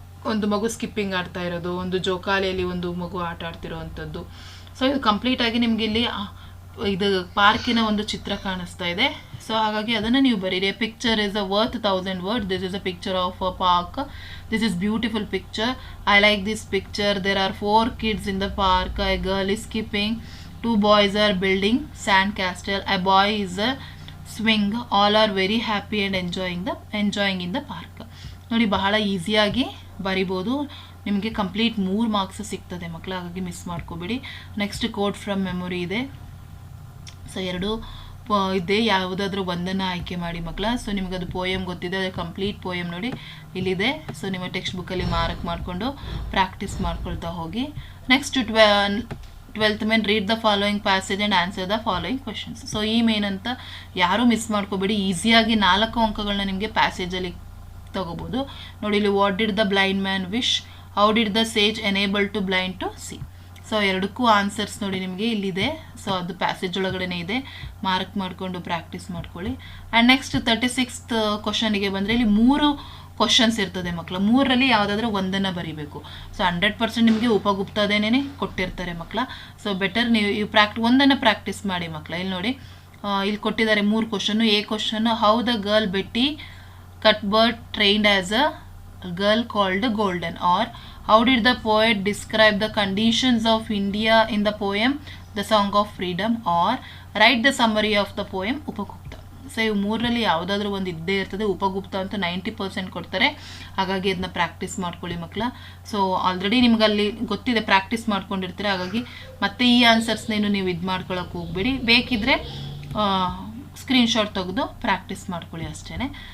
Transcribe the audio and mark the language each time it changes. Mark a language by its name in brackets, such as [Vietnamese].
[Kannada] ಒಂದು ಮಗು ಸ್ಕಿಪ್ಪಿಂಗ್ ಆಡ್ತಾ ಇರೋದು, ಒಂದು ಜೋಕಾಲಿಯಲ್ಲಿ ಒಂದು ಮಗು ಆಟ ಆಡ್ತಿರೋ ಅಂಥದ್ದು. ಸೊ ಇದು ಕಂಪ್ಲೀಟಾಗಿ ನಿಮಗೆ ಇಲ್ಲಿ ಇದು ಪಾರ್ಕಿನ ಒಂದು ಚಿತ್ರ ಕಾಣಿಸ್ತಾ ಇದೆ. ಸೊ ಹಾಗಾಗಿ ಅದನ್ನು ನೀವು ಬರೀರಿ. [English] Picture is a worth 1000 words. This is a picture of a park. This is beautiful picture. I like this picture. There are 4 kids in the park. A girl is skipping. 2 boys are building sand castle. A boy is a swing. All are very happy and enjoying in the park. [Kannada] ನೋಡಿ, ಬಹಳ ಈಸಿಯಾಗಿ ಬರಿಬೋದು. ನಿಮಗೆ complete 3 marks ಸಿಗ್ತದೆ ಮಕ್ಕಳು, ಹಾಗಾಗಿ miss ಮಾಡ್ಕೋಬೇಡಿ. Next quote from memory ಇದೆ. ಸೊ 2 ಇದೆ, ಯಾವುದಾದ್ರೂ ಒಂದನ್ನು ಆಯ್ಕೆ ಮಾಡಿ ಮಕ್ಕಳ. ಸೊ ನಿಮಗದು ಪೋಯಮ್ ಗೊತ್ತಿದೆ, ಅದು ಕಂಪ್ಲೀಟ್ ಪೋಯಮ್ ನೋಡಿ ಇಲ್ಲಿದೆ. ಸೊ ನಿಮ್ಮ ಟೆಕ್ಸ್ಟ್ ಬುಕ್ಕಲ್ಲಿ ಮಾರ್ಕ್ ಮಾಡಿಕೊಂಡು ಪ್ರಾಕ್ಟೀಸ್ ಮಾಡ್ಕೊಳ್ತಾ ಹೋಗಿ. [English] Next 12th main read the following passage and answer the following questions. [Kannada] So ಈ ಮೇನ್ ಅಂತ ಯಾರೂ ಮಿಸ್ ಮಾಡ್ಕೋಬೇಡಿ. ಈಸಿಯಾಗಿ 4 ಅಂಕಗಳನ್ನ ನಿಮಗೆ ಪ್ಯಾಸೇಜಲ್ಲಿ ತಗೋಬೋದು ನೋಡಿ. [English] ಇಲ್ಲಿ what did the blind man wish? How did the sage enable to blind to see? [Kannada] So 2ಕ್ಕೂ answers ನೋಡಿ ನಿಮಗೆ ಇಲ್ಲಿದೆ. ಸೊ ಅದು ಪ್ಯಾಸೇಜ್ ಒಳಗಡೆ ಇದೆ, ಮಾರ್ಕ್ ಮಾಡಿಕೊಂಡು ಪ್ರಾಕ್ಟೀಸ್ ಮಾಡ್ಕೊಳ್ಳಿ. ಆ್ಯಂಡ್ ನೆಕ್ಸ್ಟ್ 36th ಕ್ವಶನಿಗೆ ಬಂದರೆ ಇಲ್ಲಿ 3 ಕ್ವಶನ್ಸ್ ಇರ್ತದೆ ಮಕ್ಕಳು. 3ರಲ್ಲಿ ಯಾವುದಾದ್ರೂ ಒಂದನ್ನು ಬರೀಬೇಕು. ಸೊ 100% ನಿಮಗೆ ಉಪಗುಪ್ತದೇನೇ ಕೊಟ್ಟಿರ್ತಾರೆ ಮಕ್ಕಳ. ಸೊ ಬೆಟರ್ ನೀವು ಈ ಒಂದನ್ನು ಪ್ರಾಕ್ಟೀಸ್ ಮಾಡಿ ಮಕ್ಕಳ. ಇಲ್ಲಿ ನೋಡಿ, ಇಲ್ಲಿ ಕೊಟ್ಟಿದ್ದಾರೆ 3 question. [English] A question, how the girl Betty Cuthbert trained as a girl called Golden, or how did the poet describe the conditions of India in the poem The Song of Freedom, or write the summary of the poem Upagupta. [Kannada] So ಇವು 3ರಲ್ಲಿ ಯಾವುದಾದ್ರೂ ಒಂದು ಇದ್ದೇ ಇರ್ತದೆ. ಉಪಗುಪ್ತ ಅಂತ 90% ಕೊಡ್ತಾರೆ, ಹಾಗಾಗಿ ಅದನ್ನ practice ಮಾಡ್ಕೊಳ್ಳಿ ಮಕ್ಕಳ. ಸೊ ಆಲ್ರೆಡಿ ನಿಮ್ಗಲ್ಲಿ ಗೊತ್ತಿದೆ, ಪ್ರಾಕ್ಟೀಸ್ ಮಾಡ್ಕೊಂಡಿರ್ತೀರ, ಹಾಗಾಗಿ ಮತ್ತೆ ಈ ಆನ್ಸರ್ಸ್ನೇನು ನೀವು ಇದು ಮಾಡ್ಕೊಳ್ಳೋಕೆ ಹೋಗ್ಬೇಡಿ. ಬೇಕಿದ್ರೆ ಸ್ಕ್ರೀನ್ಶಾಟ್ ತೆಗೆದು ಪ್ರಾಕ್ಟೀಸ್ ಮಾಡ್ಕೊಳ್ಳಿ ಅಷ್ಟೇ.